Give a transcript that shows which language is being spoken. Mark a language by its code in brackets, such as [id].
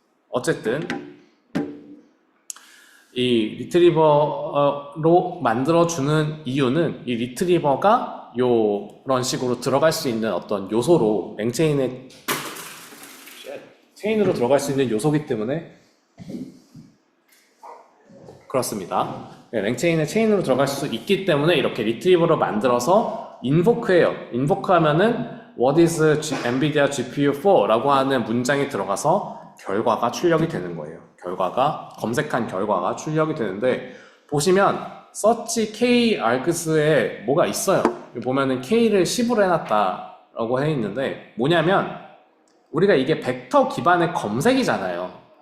[ko] 어쨌든 이 리트리버로 만들어주는 이유는 이 리트리버가 이런 식으로 들어갈 수 있는 어떤 요소로 랭체인의 체인으로 들어갈 수 있는 요소이기 때문에 그렇습니다. 랭체인의 체인으로 들어갈 수 있기 때문에 이렇게 리트리버로 만들어서 인보크해요. 인보크 하면은 [en] What is NVIDIA GPU for? [ko] 라고 하는 문장이 들어가서 결과가 출력이 되는 거예요. 검색한 결과가 출력이 되는데 보시면 search K args에 뭐가 있어요. 보면은 K를 10으로 해놨다 라고 해 있는데 뭐냐면 우리가 이게 벡터 기반의 검색이잖아요.